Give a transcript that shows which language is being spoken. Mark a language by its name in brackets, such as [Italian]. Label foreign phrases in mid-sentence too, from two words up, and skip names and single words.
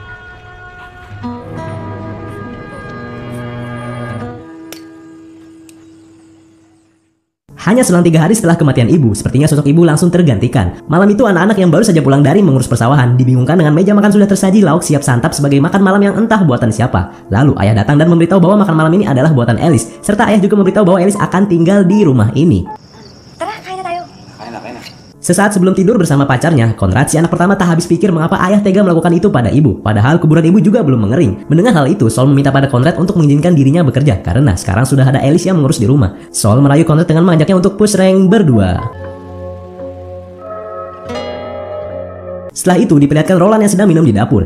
[Indonesian] Hanya selang 3 hari setelah kematian ibu, sepertinya sosok ibu langsung tergantikan. Malam itu anak-anak yang baru saja pulang dari mengurus persawahan dibingungkan dengan meja makan sudah tersaji lauk siap santap sebagai makan malam yang entah buatan siapa. Lalu ayah datang dan memberitahu bahwa makan malam ini adalah buatan Alice, serta ayah juga memberitahu bahwa Alice akan tinggal di rumah ini. [Filipino] Tara, kain na tayo. Kain na. [Indonesian] Sesaat sebelum tidur bersama pacarnya, Conrad si anak pertama tak habis pikir mengapa ayah tega melakukan itu pada ibu. Padahal kuburan ibu juga belum mengering. Mendengar hal itu, Sol meminta pada Conrad untuk mengizinkan dirinya bekerja karena sekarang sudah ada Alice yang mengurus di rumah. Sol merayu Conrad dengan mengajaknya untuk [English] push rank [Indonesian] berdua. Setelah itu diperlihatkan Roland yang sedang minum di dapur.